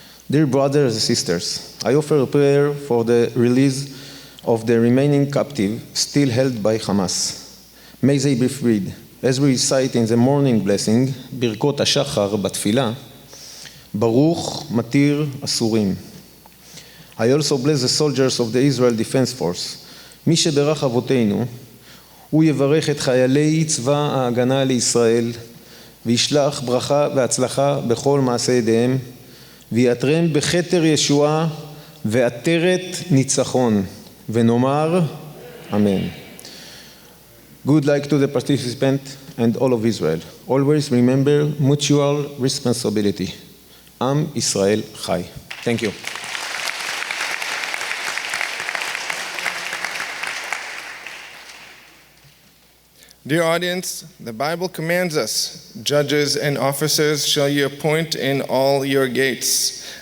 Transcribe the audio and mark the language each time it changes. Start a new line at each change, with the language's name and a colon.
English: Dear brothers and sisters, I offer a prayer for the release of the remaining captive still held by Hamas. May they be freed. As we recite in the morning blessing, Birkot HaShachar בתפילה,
Hebrew: Baruch Matir Asurim.
English: I also bless the soldiers of the Israel Defense Force.
Hebrew: מי שברך אבותינו, הוא יברך את חיילי צבא ההגנה לישראל, וישלח ברכה והצלחה בכל מעשה ידיהם, ויעטרם בכתר ישועה ועטרת ניצחון, ונאמר אמן.
English: Good luck to the participant. and all of Israel. Always remember mutual responsibility.
Hebrew: Am Israel Chai.
English: Thank you. Dear audience, the Bible commands us, judges and officers shall you appoint in all your gates.